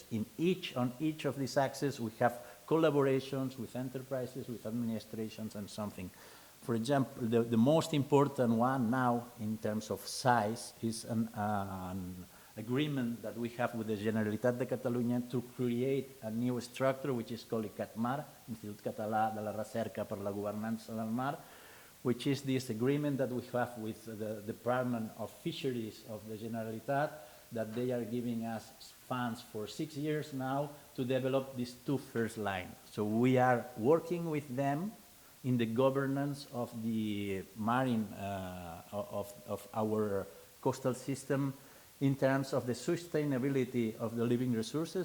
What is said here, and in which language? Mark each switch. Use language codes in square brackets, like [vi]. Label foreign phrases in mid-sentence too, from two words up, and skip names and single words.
[en] On each of these axes, we have collaborations with enterprises, with administrations, and something. For example, the most important one now in terms of size is an agreement that we have with the Generalitat de Catalunya to create a new structure, which is called ICATMAR, Institut Català de la Recerca per la Governança del Mar, which is this agreement that we have with the Department of Fisheries of the Generalitat, that they are giving us funds for 6 years now to develop these 2 first lines. So we are working with them in the governance of the marine, of our coastal system in terms of the sustainability of the living resources.